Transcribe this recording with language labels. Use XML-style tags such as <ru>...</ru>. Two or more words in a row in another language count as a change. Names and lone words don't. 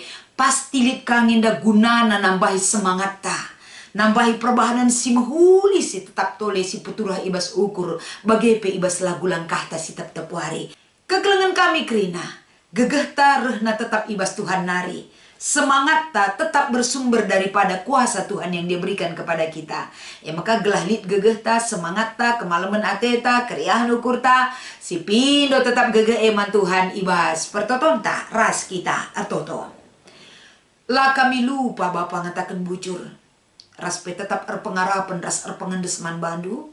<btx>Pasti lit kangin da gunana nambahi semangat ta. Nambahi perbahanan si mahuli si tetap tole si puturah ibas ukur. Bagepe ibas lagu langkah ta si tetap hari. Kekelengan kami kerina, gegeh ta rehna tetap ibas Tuhan nari.</btx> <id>Semangat ta tetap bersumber daripada kuasa Tuhan yang dia berikan kepada kita.</id> <btx>Ya maka gelah lit gegeh ta, semangat ta, kemalaman ate ta, keriahan ukur ta. Si pindo tetap gegeh eman Tuhan ibas. Pertoton ta, ras kita artoto. Lah kami lupa Bapa ngatakan bujur. Ras pe tetap erpengarapan, ras erpengendesman bandu.</btx>